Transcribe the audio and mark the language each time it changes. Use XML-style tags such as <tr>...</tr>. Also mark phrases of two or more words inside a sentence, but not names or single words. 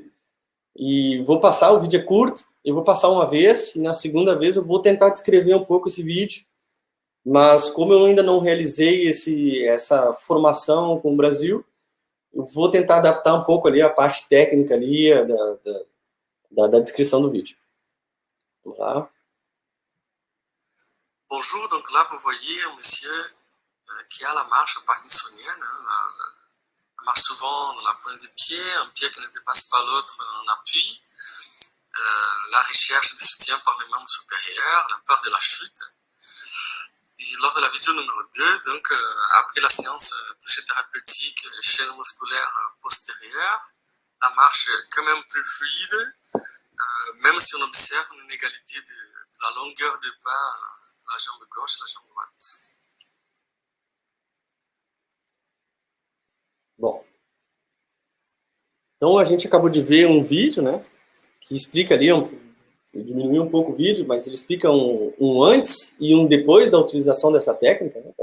<pt>E vou passar, o vídeo é curto, eu vou passar uma vez, e na segunda vez eu vou tentar descrever um pouco esse vídeo. Mas como eu ainda não realizei essa formação com o Brasil, eu vou tentar adaptar um pouco ali a parte técnica ali da descrição do vídeo. Vamos lá.</pt> <fr>Bonjour, donc là vous voyez un monsieur qui a la marche parkinsonienne, la marche souvent dans la pointe des pieds, un pied qui ne dépasse pas l'autre en appui, la recherche de soutien par les membres supérieurs, la peur de la chute. Et lors de la vidéo numéro 2, donc après la séance toucher thérapeutique, chaîne musculaire postérieure, la marche est quand même plus fluide, même si on observe une inégalité de la longueur des pas, la jambe gauche et la jambe droite.</fr> <pt>Bom, então a gente acabou de ver um vídeo, né, que explica ali, eu diminui um pouco o vídeo, mas ele explica um antes e um depois da utilização dessa técnica, né?</pt>